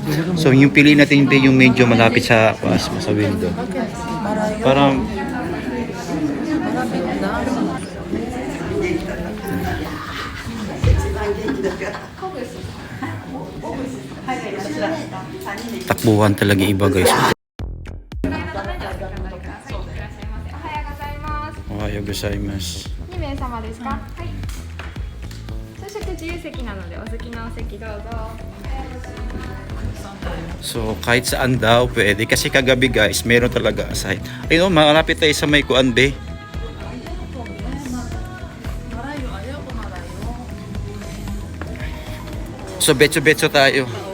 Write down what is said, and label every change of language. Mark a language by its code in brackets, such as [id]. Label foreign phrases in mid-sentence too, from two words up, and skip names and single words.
[tl] So yung pili natin yung medyo malapit sa window. Parang takbuhan talaga iba guys. [ja] おはようございます. 2名様ですか？はい。朝食自由席なのでお好きなお席どうぞ。 [tl] So kahit saan daw pwede kasi kagabi guys meron talaga aside. Ayun, malapit tayo sa may kuan be. So betso tayo.